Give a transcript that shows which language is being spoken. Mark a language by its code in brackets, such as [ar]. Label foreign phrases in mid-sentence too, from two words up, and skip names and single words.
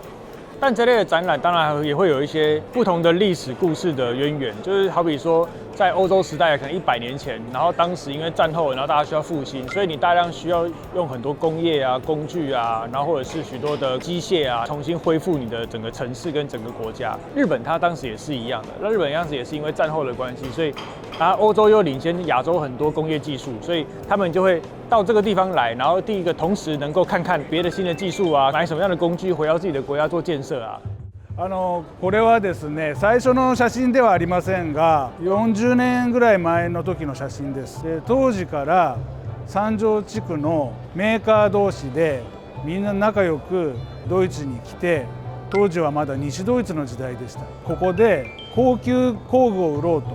[zh] 但这类的展览当然也会有一些不同的历史故事的渊源，就是好比说在欧洲时代可能100年前，然后当时因为战后，然后大家需要复兴，所以你大量需要用很多工业啊、工具啊，然后或者是许多的机械啊，重新恢复你的整个城市跟整个国家。日本它当时也是一样的，那日本当时也是因为战后的关系，所以欧洲又领先亚洲很多工业技术，所以他们就会到这个地方来，然后第一个同時能夠看看別的新的技術啊，買什麼樣的工具回到自己的國家做建設啊。 [ja] これはですね、最初の写真ではありませんが、40年ぐらい前の時の写真です。当時から三条地区のメーカー同士でみんな仲良くドイツに来て、当時はまだ西ドイツの時代でした。ここで高級工具を売ろうと。